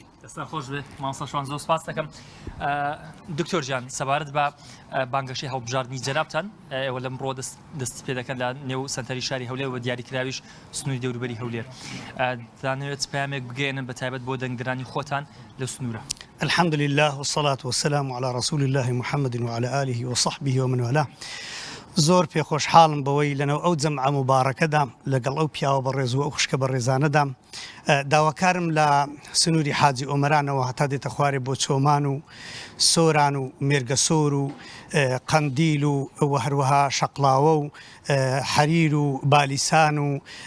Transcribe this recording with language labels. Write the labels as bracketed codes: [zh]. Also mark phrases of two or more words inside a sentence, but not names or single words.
[ckb] خۆش بێت مامۆستا شوان زۆر سپاس دەکەم دکتۆر جان سەبارەت بە بانگەشەی هەڵبژاردننی جەنابتان ئێوە لەمڕۆ دەست پێ دەکەن لە نێو سەنتەری شاری هەولێر و دیاریکراویش سنووری دەوروبەری هەولێر دەیانەوێت پەیامێک بگەێنن بە تایبەت بۆ دەنگدرانی خۆتان لە سنوورە. [ar] الحمد لله والصلاة والسلام على رسول الله محمد وعلى آله وصحبه ومن والاه. [ckb] زۆر پێخۆشحاڵم بەوەی لەنەو ئەو جەمعە مبارەکەدا لەگەڵ ئەو پیاوە بەڕێز و ئەو خوشکە بەڕێزانەدا داواکارم لە سنووری حاجی ئۆمەرانەوە هەتا دێتە خوارێ بۆ چۆمان و سۆران و مێرگەسۆر و قەندیل و هەروەها شەقلاوە و حەریر و بالیسان و